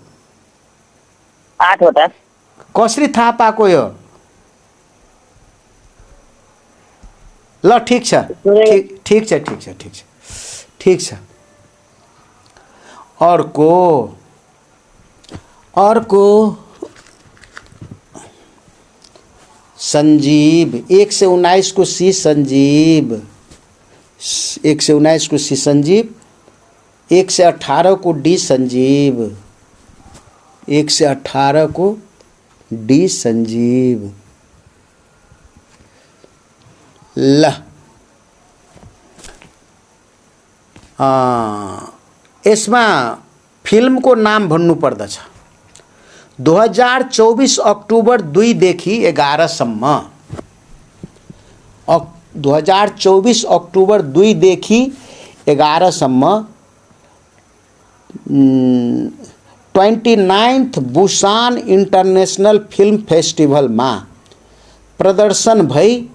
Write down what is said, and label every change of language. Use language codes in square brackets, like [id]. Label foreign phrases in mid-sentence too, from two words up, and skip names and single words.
[ne] 8 वटा। कसरी थाहा पाएको यो? ल ठिक छ, ठिक छ, ठिक छ, ठिक छ, ठिक छ। अर्को संजीव। 119 को सी संजीव, 119 को सी संजीव, 118 को डी संजीव, 118 को डी संजीव। ल यसमा फिल्मको नाम भन्नु पर्दछ। 2024 अक्टोबर 2 देखि 11 सम्म, 2024 अक्टोबर 2 देखि 11 सम्म 29th बुसान इंटरनेशनल फिल्म फेस्टिभलमा प्रदर्शन भई